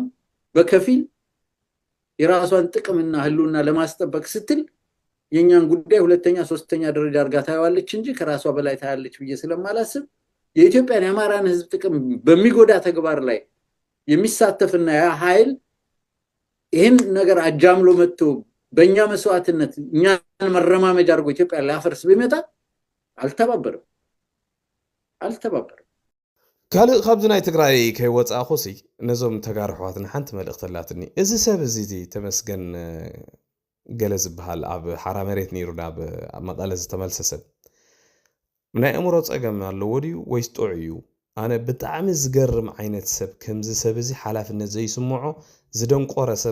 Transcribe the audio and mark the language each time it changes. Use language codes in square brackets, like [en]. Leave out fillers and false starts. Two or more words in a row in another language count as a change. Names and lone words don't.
[am] በከፊል የራሷን ጥቅምና ህልውና ለማስጠበቅ ስትል የኛን ጉዳይ ሁለተኛ ሶስተኛ ደረጃ አርጋ ታያዋለች እንጂ ከራሷ በላይ ታያለች ብዬ ስለማላስብ የኢትዮጵያን የአማራን ህዝብ ጥቅም በሚጎዳ ተግባር ላይ የሚሳተፍና ያ ኃይል ይሄን ነገር አጃምሎ መጥቶ በእኛ መስዋዕትነት እኛን መረማመጃ አርጎ ኢትዮጵያ ላፈርስ ቢመጣ አልተባበረም [ti] ካልእ ካብዚ ናይ ትግራይ ከይወፃ ኹሲ ነዞም ተጋሩ ሕዋትና ሓንቲ መልእኽቲ ኣላትኒ እዚ ሰብ እዚ ተመስገን ገለ ዝበሃል ኣብ ሓራ መሬት ነይሩ ናብ መቐለ ዝተመልሰ ሰብ ናይ እምሮ ፀገም ኣለዎ ድዩ ወይስ ጥዑ እዩ ኣነ ብጣዕሚ ዝገርም ዓይነት ሰብ ከምዚ ሰብ እዚ ሓላፍነት ዘይስምዖ ዝደንቆረ ሰብ